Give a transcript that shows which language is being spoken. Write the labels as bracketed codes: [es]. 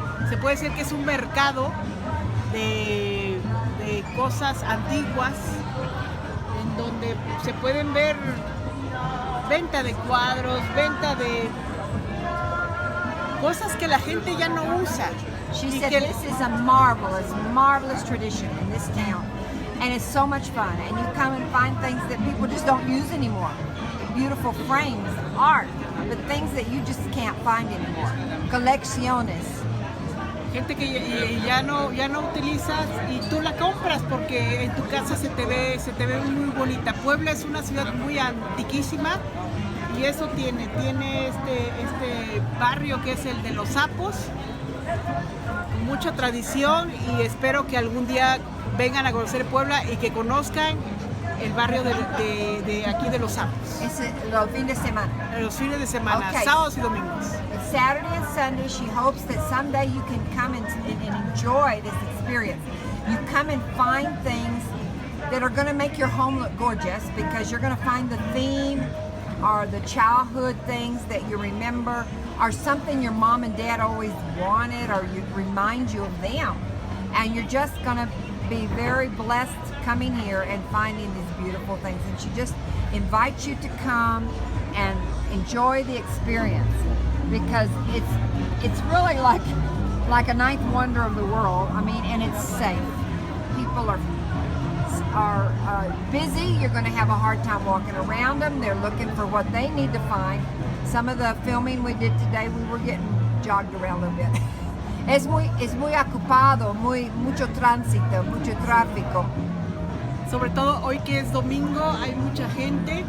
[es] Se puede decir que es un mercado de cosas antiguas en donde se pueden ver venta de cuadros, venta de cosas que la gente ya no usa. [en] She said this is a marvelous tradition in this town. And it's so much fun. And you come and find things that people just don't use anymore. Beautiful frames, art, but things that you just can't find anymore. [es] Colecciones. Gente que ya no utilizas y tú la compras porque en tu casa se te ve muy bonita. Puebla es una ciudad muy antiquísima y eso tiene este barrio que es el de los sapos, mucha tradición, y espero que algún día vengan a conocer Puebla y que conozcan el barrio de aquí de los sapos. Es los fines de semana. Los fines de semana, [en] Okay. [es] sábados y domingos. [en] It's Saturday and Sunday. She hopes that someday you can come and enjoy this experience. You come and find things that are going to make your home look gorgeous because you're going to find the theme or the childhood things that you remember or something your mom and dad always wanted or you remind you of them. And you're just going to be very blessed coming here and finding these beautiful things. And she just invites you to come and enjoy the experience because it's really like a ninth wonder of the world. I mean, and it's safe. People are busy. You're going to have a hard time walking around them. They're looking for what they need to find. Some of the filming we did today, we were getting jogged around a little bit. [es] Es muy ocupado, mucho tránsito, mucho tráfico. Sobre todo hoy que es domingo hay mucha gente,